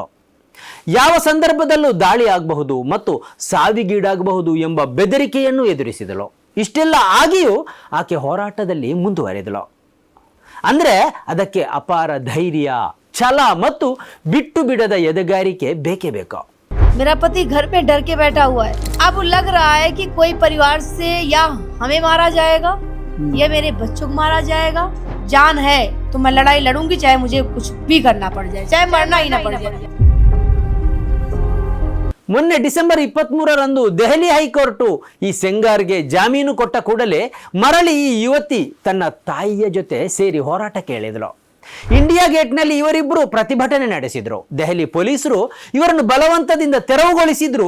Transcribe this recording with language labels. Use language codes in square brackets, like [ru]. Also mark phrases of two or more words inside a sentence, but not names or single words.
[kn] ಯಾವ ಸಂದರ್ಭದಲ್ಲೂ ದಾಳಿ ಆಗಬಹುದು ಮತ್ತು ಸಾವಿಗೀಡಾಗಬಹುದು ಎಂಬ ಬೆದರಿಕೆಯನ್ನು ಎದುರಿಸಿದಳು. ಇಷ್ಟೆಲ್ಲ ಆಗಿಯೂ ಆಕೆ ಹೋರಾಟದಲ್ಲಿ ಮುಂದುವರೆದಳು. ಅಂದ್ರೆ ಅದಕ್ಕೆ ಅಪಾರ ಧೈರ್ಯ, ಛಲ ಮತ್ತು ಬಿಟ್ಟು ಬಿಡದ ಎದೆಗಾರಿಕೆ ಬೇಕೇ ಬೇಕು. [hi] मेरा पति घर पे डर के बैठा हुआ है. अब लग रहा है कि कोई परिवार से या हमें मारा जाएगा या मेरे बच्चों को मारा जाएगा. जान है तो मैं लड़ाई लड़ूंगी, चाहे मुझे कुछ भी करना पड़ जाए, चाहे मरना ही ना पड़ जाए. [kn] ಮೊನ್ನೆ ಡಿಸೆಂಬರ್ 23ರಂದು ದೆಹಲಿ ಹೈಕೋರ್ಟು ಈ ಸೆಂಗಾರ್ಗೆ ಜಾಮೀನು ಕೊಟ್ಟ ಕೂಡಲೇ ಮರಳಿ ಈ ಯುವತಿ ತನ್ನ ತಾಯಿಯ ಜೊತೆ ಸೇರಿ ಹೋರಾಟಕ್ಕೆ ಇಳಿದಳು. ಇಂಡಿಯಾ ಗೇಟ್ನಲ್ಲಿ ಇವರಿಬ್ಬರು ಪ್ರತಿಭಟನೆ ನಡೆಸಿದ್ರು. ದೆಹಲಿ ಪೊಲೀಸರು ಇವರನ್ನು ಬಲವಂತದಿಂದ ತೆರವುಗೊಳಿಸಿದ್ರು.